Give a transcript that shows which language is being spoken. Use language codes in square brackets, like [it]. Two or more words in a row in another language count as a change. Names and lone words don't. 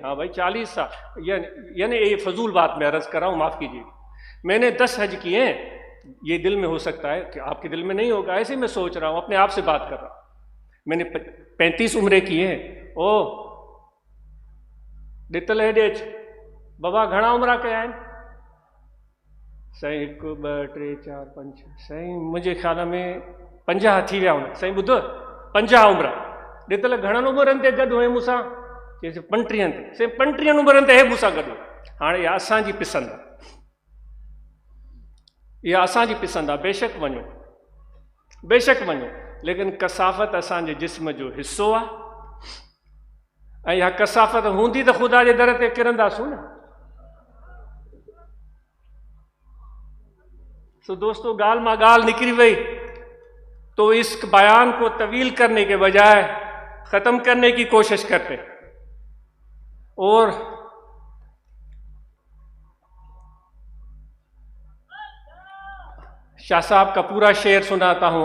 [ur] ہاں بھائی 40 سال، یعنی یہ فضول بات میں عرض کر رہا ہوں، معاف کیجیے۔ میں نے 10 حج کیے ہیں، یہ دل میں ہو سکتا ہے کہ آپ کے دل میں نہیں ہوگا، ایسے میں سوچ رہا ہوں، اپنے آپ سے بات کر رہا ہوں۔ میں نے 35 عمرے کیے ہیں، [sd] ॾितल हेॾे अच। बाबा घणा उमिरि कया आहिनि? साईं 1 2 3 4 5 साईं मुंहिंजे ख़्याल में 50 थी विया हूंदा। साईं ॿुधो 50 उमिरि ॾितल घणनि उमिरनि ते गॾु हुए मूंसां? चइसि 35 ते। साईं 35 उमिरनि ते हे मूंसां गॾु। हाणे इहा असांजी पसंदि आहे, इहा असांजी पसंदि आहे। बेशक वञो, लेकिन कसाफ़त असांजे जिस्म जो हिसो आहे, ऐं इहा कसाफ़त हूंदी त ख़ुदा जे दर ते किरंदासूं न। [ur] تو دوستوں [sd] गाल मां गाल निकली वही, [ur] تو اس بیان کو طویل کرنے کے بجائے ختم کرنے کی کوشش کرتے، اور شاہ صاحب کا پورا شعر سناتا ہوں.